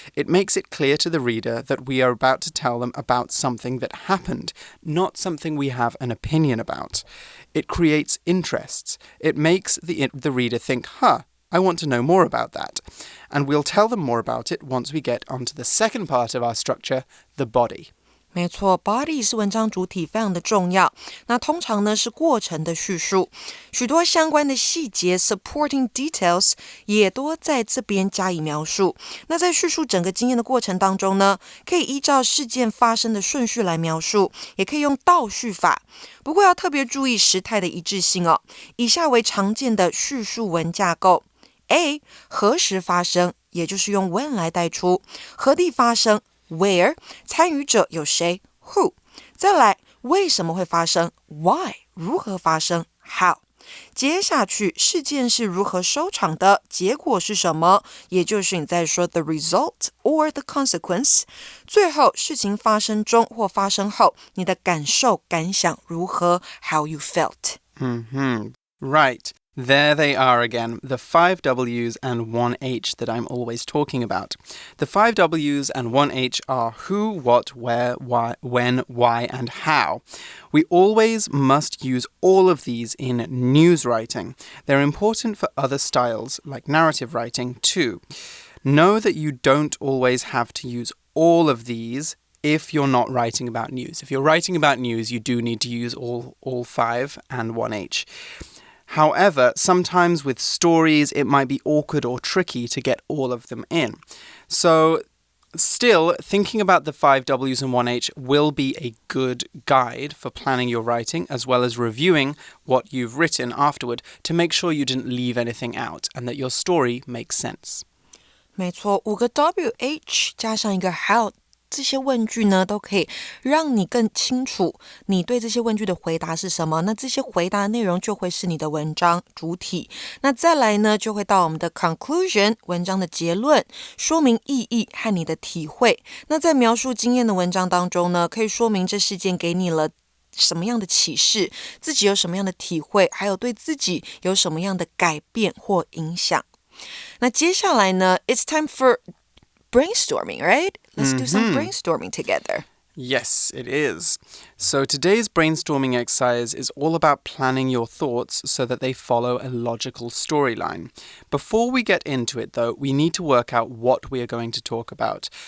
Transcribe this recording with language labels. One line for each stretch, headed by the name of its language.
English: It makes it clear to the reader that we are about to tell them about something that happened, not something we have an opinion about. It creates interests. It makes the reader think, I want to know more about that. And we'll tell them more about it once we get onto the second part of our structure, the body.
Chinese: 没错 body 是文章主体，非常的重要。那通常呢是过程的叙述，许多相关的细节 supporting details 也都在这边加以描述。那在叙述整个经验的过程当中呢，可以依照事件发生的顺序来描述，也可以用倒叙法。不过要特别注意时态的一致性哦。以下为常见的叙述文架构。 A. 何时发生，也就是用 when 来带出。何地发生 where， 参与者有谁 who。再来，为什么会发生 why， 如何发生 how。接下去，事件是如何收场的，结果是什么，也就是你在说
English: the result or the consequence。
Chinese: 最后，事情发生中或发生后，你的感受感想如何
English: how you felt。 Right. There they are again, the 5 W's and 1 H that I'm always talking about. The 5 W's and 1 H are who, what, where, why, when, why, and how. We always must use all of these in news writing. They're important for other styles, like narrative writing, too. Know that you don't always have to use all of these if you're not writing about news. If you're writing about news, you do need to use all 5 and 1 H. However, sometimes with stories, it might be awkward or tricky to get all of them in. So, still, thinking about the 5 W's and 1 H will be a good guide for planning your writing, as well as reviewing what you've written afterward to make sure you didn't leave anything out and that your story makes sense.
Chinese: 没错，5个 WH 加上一个 how。这些问句呢，都可以让你更清楚你对这些问句的回答是什么。那这些回答内容就会是你的文章主体。那再来呢，就会到我们的 conclusion 文章的结论，说明意义和你的体会。那在描述经验的文章当中呢，可以说明这事件给你了什么样的启示，自己有什么样的体会，还有对自己有什么样的改变或影响。那接下来呢
English: It's time for brainstorming, right? Let's do some brainstorming together. Yes, it is. So today's brainstorming exercise is all about planning your thoughts so that they follow a logical storyline. Before we get into it, though, we need to work out what we are going to talk about.